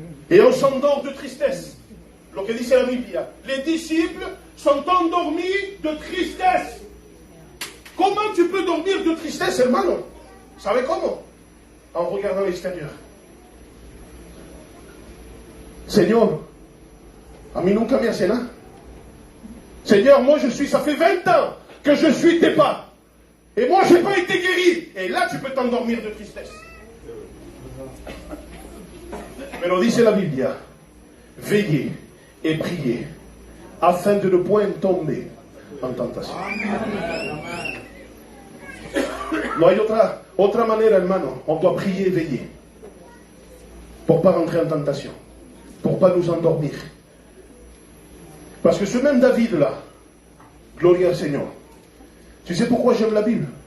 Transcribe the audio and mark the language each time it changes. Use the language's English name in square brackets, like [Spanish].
[French] Et on s'endort de tristesse. Ce que dit la Bible. Les disciples sont endormis de tristesse. Comment tu peux dormir de tristesse, hermano? Vous savez comment? En regardant l'extérieur. [Spanish] Seigneur, a mí nunca me hace nada. [French] Seigneur, moi ça fait 20 ans que je suis tes pas. Et moi je n'ai pas été guéri. Et là tu peux t'endormir de tristesse. Mais [Spanish] lo dice la Biblia, [French] veillez et priez afin de ne point tomber en tentation. [Spanish] No hay otra manera, hermano. [French] On doit prier et veiller pour ne pas rentrer en tentation, pour ne pas nous endormir. Parce que ce même David-là, [Spanish] gloria al [French] Seigneur. Tu sais pourquoi j'aime la Bible?